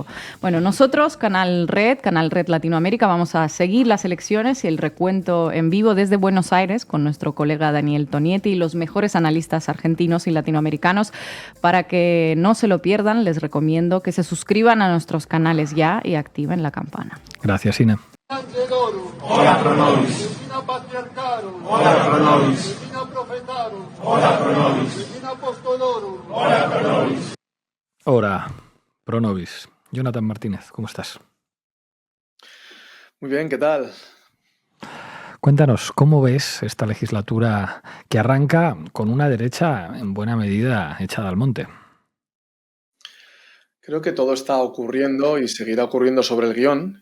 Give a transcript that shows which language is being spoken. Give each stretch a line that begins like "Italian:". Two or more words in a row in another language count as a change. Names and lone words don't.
Spanish: Bueno, nosotros, Canal Red Latinoamérica, vamos a seguir las elecciones y el recuento en vivo desde Buenos Aires con nuestro colega Daniel Tonietti y los mejores analistas argentinos y latinoamericanos. Para que no se lo pierdan, les recomiendo que se suscriban a nuestros canales ya y activen la campana. Gracias, Ina.
Latin: Ora pro nobis. Regina patriarcarum. Ora pro nobis. Regina profetarum. Ora pro nobis. Regina apostolorum. Ora pro nobis. Ora pro nobis.
Spanish: Jonathan Martínez, ¿cómo estás? Muy bien, ¿qué tal? Cuéntanos, ¿cómo ves esta legislatura que arranca con una derecha en buena medida echada al monte? Creo que todo está ocurriendo y seguirá ocurriendo sobre el guión.